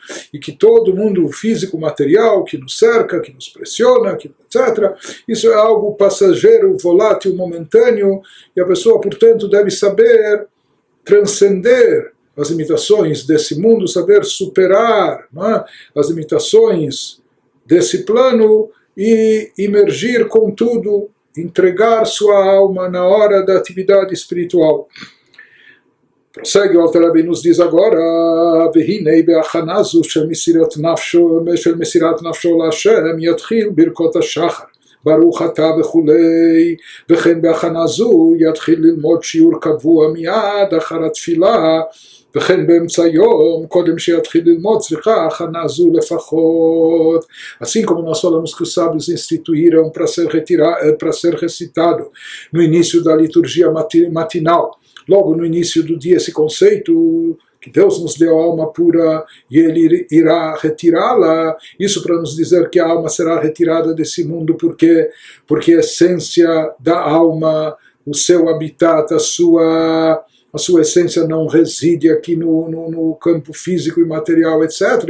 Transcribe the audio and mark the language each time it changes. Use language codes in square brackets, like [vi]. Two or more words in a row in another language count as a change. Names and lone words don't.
[pt] E que todo mundo físico, material, que nos cerca, que nos pressiona, etc., isso é algo passageiro, volátil, momentâneo, e a pessoa, portanto, deve saber transcender as limitações desse mundo, saber superar, não é? As limitações desse plano e imergir com tudo, entregar sua alma na hora da atividade espiritual. Prossegue o Alter Rebbe nos diz agora, [he] והנה בהכנה זו של מסירת נפשו להשם יתחיל ברכות השחר, ברוך אתה וכולי, וכן בהכנה זו יתחיל ללמוד שיעור קבוע מיד אחר התפילה, וכן באמצע יום, קודם שיתחיל ללמוד, צריכה הכנה זו לפחות. [pt] Assim como nós falamos que os sábios instituíram para ser recitado no início da liturgia matinal, logo no início do dia, esse conceito que Deus nos deu a alma pura e Ele irá retirá-la, isso para nos dizer que a alma será retirada desse mundo, porque a essência da alma, o seu habitat, a sua essência não reside aqui no campo físico e material, etc.